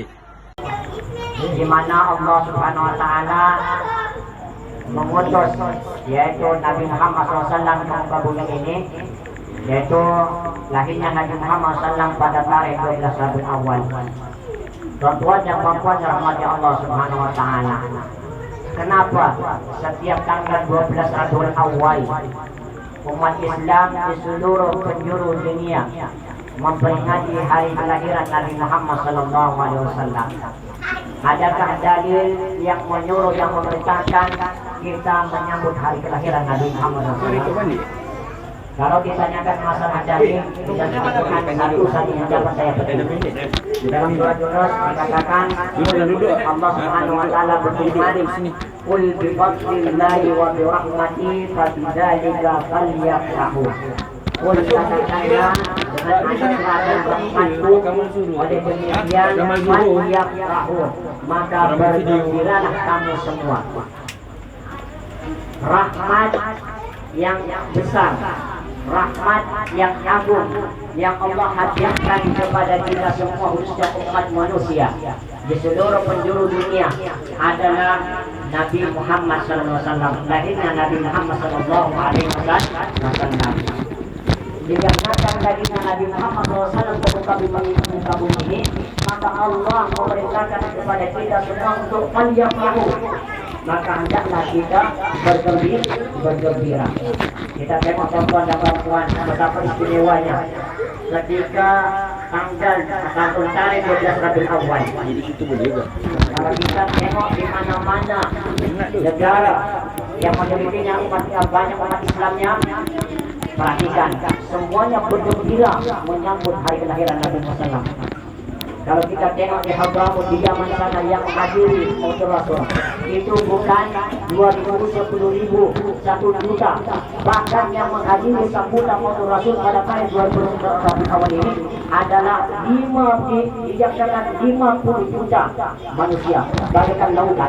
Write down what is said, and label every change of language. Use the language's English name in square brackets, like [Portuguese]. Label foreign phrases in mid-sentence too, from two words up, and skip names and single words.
[Indonesian] Di mana [Arabic] الله سبحانه وتعالى [Indonesian] mengutus yaitu Nabi Muhammad SAW ke muka bumi ini, yaitu lahirnya Nabi Muhammad SAW pada tarikh 12 Rabiul Awal. [Malay] Tuan-tuan yang puan-puan rahmati [Arabic] الله سبحانه وتعالى. [Indonesian] Kenapa setiap tanggal 12 Rabiul Awal umat Islam di seluruh penjuru dunia memperingati hari kelahiran Nabi Muhammad SAW? [Malay] Adakah dalil yang menyuruh, yang memerintahkan kita menyambut hari kelahiran Nabi Muhammad SAW? [Indonesian] Kalau ditanyakan masalah dalil, bisa disebutkan satu yang dapat saya petik. Di dalam surah Yunus dikatakan, [Arabic] الله سبحانه وتعالى [Indonesian] berfirman, [Arabic] "قل بفضل الله وبرحمته فبذلك فليفرحوا." [Malay] Qul katakanlah dengan anugerah dan rahmatku, oleh demikian falyafrahu, maka bergembiralah kamu semua. Rahmat yang besar, rahmat yang agung yang Allah hadiahkan kepada kita semua, khususnya umat manusia di seluruh penjuru dunia, adalah Nabi Muhammad SAW. Lahirnya Nabi Muhammad SAW. [Indonesian] Dikarenakan lahirnya Nabi Muhammad SAW ke muka bumi ini, maka Allah memerintahkan kepada kita semua untuk falyafrahu. Maka hendaklah kita bergembira. [Malay] Kita tengok tuan-tuan dan puan-puan betapa istimewanya ketika tahun tarikh 12 Rabiul Awal. Kalau kita tengok di mana-mana negara yang majoritinya banyak umat Islamnya, perhatikan, semuanya bergembira menyambut hari kelahiran Nabi Muhammad SAW. Kalau kita tengok di Hadramut di zaman sana yang menghadiri Rasul, itu bukan 2.000, 10.000, 1 juta. Bahkan yang menghadiri sambutan Rasul pada tahun 2000 awal ini adalah 50 juta manusia, bagaikan lautan.